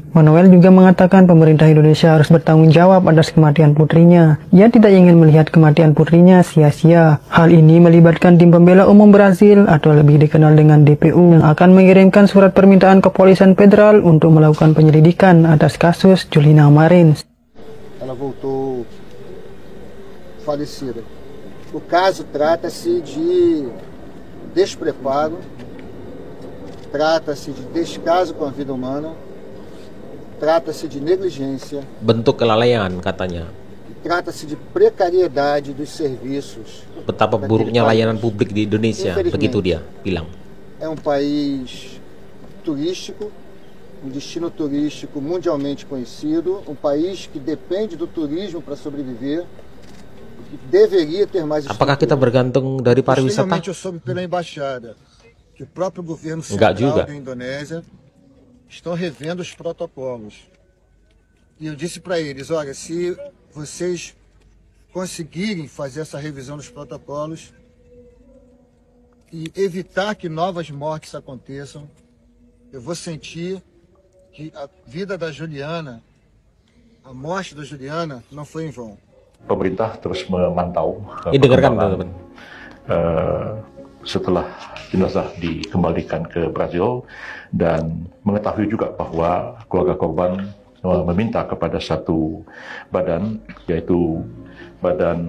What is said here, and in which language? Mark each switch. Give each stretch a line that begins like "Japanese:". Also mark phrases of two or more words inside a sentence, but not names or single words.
Indonesian: Manuel juga mengatakan pemerintah Indonesia harus bertanggung jawab atas kematian putrinya. Ia tidak ingin melihat kematian putrinya sia-sia. Hal ini melibatkan tim pembela umum Brasil atau lebih dikenal dengan DPU yang akan mengirimkan surat permintaan kepolisian federal untuk melakukan penyelidikan atas kasus Juliana Marins.
Portuguese: Ela voltou falecida. O caso trata-se de despreparo, trata-se de descaso com a vida humana, trata-se de negligência,
Indonesian: bentuk kelalaian katanya.
Portuguese: Trata-se de precariedade dos serviços.
Indonesian: Betapa buruknya layanan publik di Indonesia, begitu dia bilang.
Portuguese: É país turístico, destino turístico mundialmente conhecido, país que depende do turismo para sobreviver, que deveria ter mais.
Indonesian: Apakah kita bergantung dari pariwisata?
Portuguese: Finalmente eu soube pela embaixada que o próprio governo central da Indonésia estão revendo os protocolos. E eu disse para eles, olha, se vocês conseguirem fazer essa revisão dos protocolos e evitar que novas mortes aconteçam, eu vou sentir que a vida da Juliana, a morte da Juliana, não foi em vão.
Indonesian: Pemerintah terus memantau teman-teman. Setelah jenazah dikembalikan ke Brazil dan mengetahui juga bahwa keluarga korban meminta kepada satu badan, yaitu badan